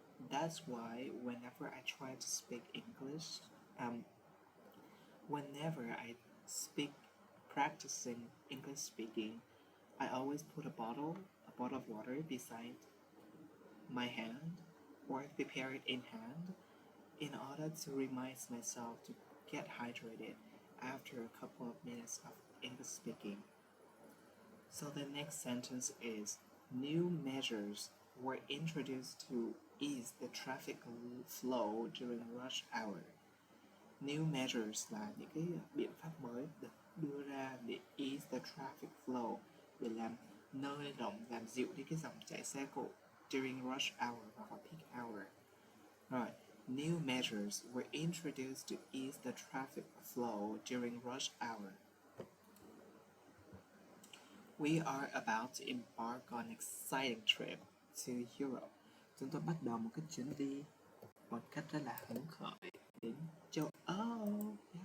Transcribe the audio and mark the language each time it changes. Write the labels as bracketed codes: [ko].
[en] That's why whenever I try to speak English, whenever I speak practicing English speaking, I always put a bottle of water beside my hand or prepare it in hand in order to remind myself to get hydrated after a couple of minutes of English speaking. So the next sentence is, new measures were introduced to ease the traffic flow during rush hour. New measures [vi] là những cái biện pháp mới được đưa ra để [en] ease the traffic flow, [vi] để làm nới rộng, làm dịu đi cái dòng chạy xe cộ [en] during rush hour [vi] hoặc là [en] peak hour. Rồi, new measures were introduced to ease the traffic flow during rush hour. We are about to embark on an exciting trip to Europe. [vi] Chúng tôi bắt đầu một cái chuyến đi một cách rất là hứng khởi đến châu Âu.